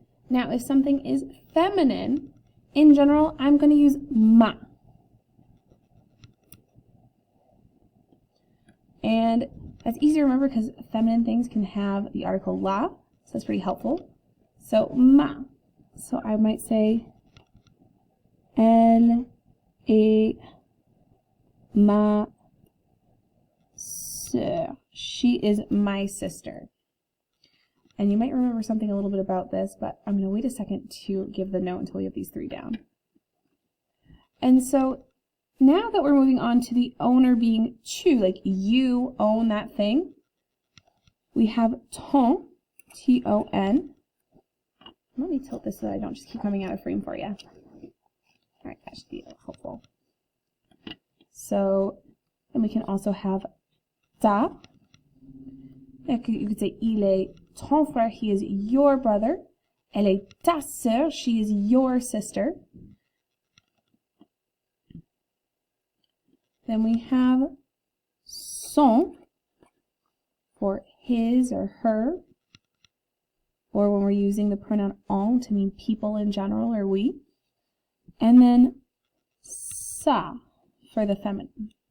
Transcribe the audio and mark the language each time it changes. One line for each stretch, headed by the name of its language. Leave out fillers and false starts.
English: Now, if something is feminine, in general, I'm going to use ma. And that's easy to remember because feminine things can have the article la, so that's pretty helpful. So ma. So I might say,
French: elle est ma sœur.
English: She is my sister. And you might remember something a little bit about this, but I'm going to wait a second to give the note until we have these three down. And so now that we're moving on to the owner being tu, like you own that thing, we have ton, T-O-N. Let me tilt this so that I don't just keep coming out of frame for you. All right, that should be helpful. So, and we can also have ta. You could say,
French: il est ton frère,
English: he is your brother.
French: Elle est ta sœur,
English: she is your sister. Then we have son for his or her, or when we're using the pronoun on to mean people in general or we. And then sa for the feminine.